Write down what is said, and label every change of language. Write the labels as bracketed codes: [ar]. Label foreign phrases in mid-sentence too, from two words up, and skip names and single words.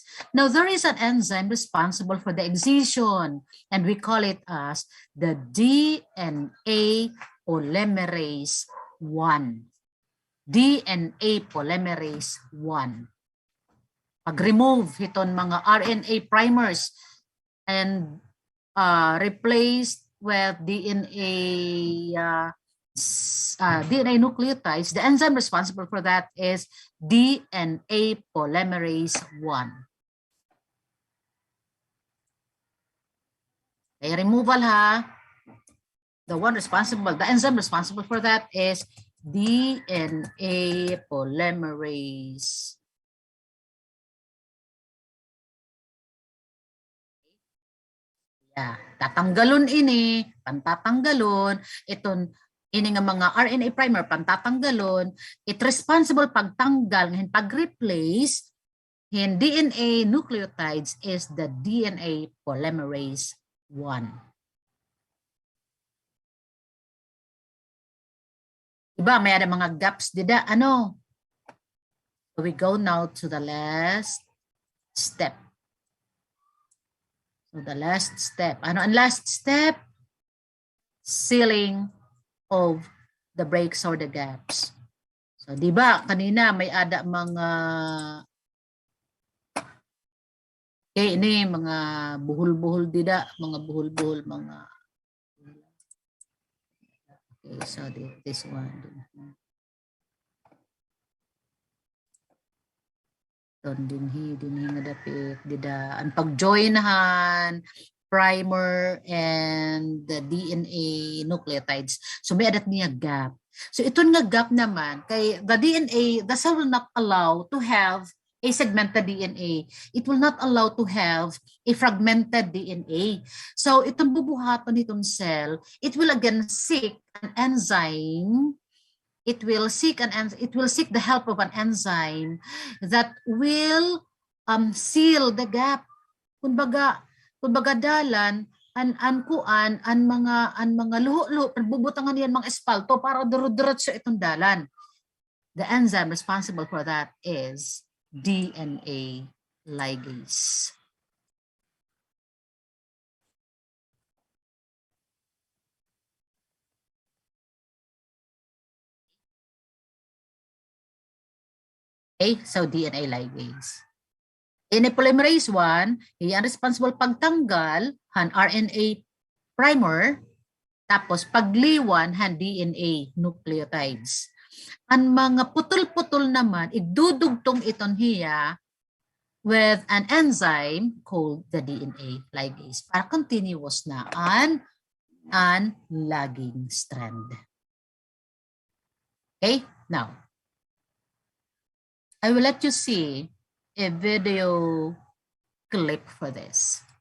[en] Now, there is an enzyme responsible for the excision, and we call it as the DNA polymerase 1. DNA polymerase 1. [war] Pag-remove iton mga [en] RNA primers and replaced with DNA DNA nucleotides, the enzyme responsible for that is DNA polymerase 1. Okay, removal ha. The enzyme responsible for that is DNA polymerase. Yeah, [war] tatanggalon ini, pantatanggalon, iton ini nga mga RNA primer pantatanggalon, [en] it responsible [war] pagtanggal ngayon pag-replace in [en] DNA nucleotides is the DNA polymerase 1. [war] Diba, may ada mga gaps dida, ano? [en] So we go now to the last step. So the last step. Ano ang last step? Sealing of the breaks or the gaps. [war] So di ba kanina may ada mga ini mga buhol-buhol dida, mga buhol-buhol mga. [en] Okay, so this one. [war] Dinhi nga dapit dida ang pag-joinahan primer and the DNA nucleotides. So may adat niya gap. So ito nga gap naman kay [en] the DNA, the cell will not allow to have a segmented DNA. It will not allow to have a fragmented DNA. So [war] itong bubuhaton nitong [en] cell, it will again seek an enzyme. It will seek the help of an enzyme that will seal the gap. [war] Kumbaga dalan an mga luho-luho bubutangan niyan mga espalto para diretso itong dalan. [en] The enzyme responsible for that is DNA ligase. Okay, so DNA ligase. [war] DNA polymerase 1, iyan responsible pagtanggal han RNA primer, tapos pagliwan han DNA nucleotides. Ang mga putol-putol naman, idudugtong iton hiya with an enzyme called the DNA ligase para continuous na an lagging strand. [en] Okay, now, I will let you see a video clip for this.